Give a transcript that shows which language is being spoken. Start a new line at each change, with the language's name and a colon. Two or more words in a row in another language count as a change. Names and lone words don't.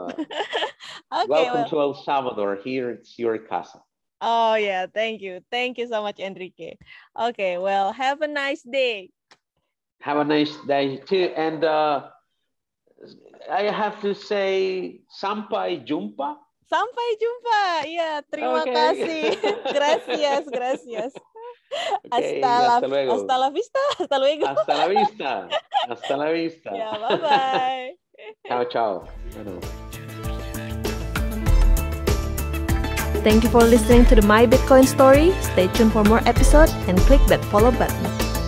English: So Okay, welcome well. to El Salvador. Here it's your casa. Oh, yeah. Thank you. Thank you so much, Enrique. Okay, well, have a nice day. Have a nice day too. And I have to say,
Indonesian: Sampai Jumpa. Sampai jumpa. Ya, terima
English: Okay.
Indonesian: kasih.
Spanish: Gracias, gracias. Okay, hasta Hasta luego. la vista. Hasta luego. Hasta la vista. Hasta la vista.
English: Ya, bye-bye.
Italian: Ciao, ciao. Bueno.
English: Thank you for listening to the My Bitcoin story. Stay tuned for more episodes and click that follow button.